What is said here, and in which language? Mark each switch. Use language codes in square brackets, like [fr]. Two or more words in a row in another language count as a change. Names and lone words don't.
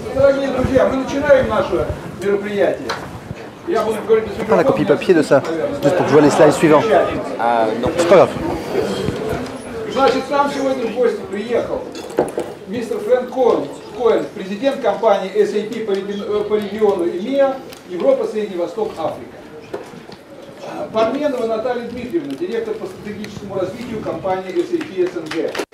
[ru] Дорогие друзья, мы начинаем наше мероприятие. Я буду говорить без [fr] Prends la copie papier de ça, juste pour que je vois les slides suivants. Non. C'est pas grave. [ru] Значит, к нам сегодня в гости приехал мистер Фрэнк Коэн, президент компании SAP по региону ЕМЕА, Европа, Средний Восток, Африка. Парменова Наталья Дмитриевна, директор по стратегическому развитию компании SAP СНГ.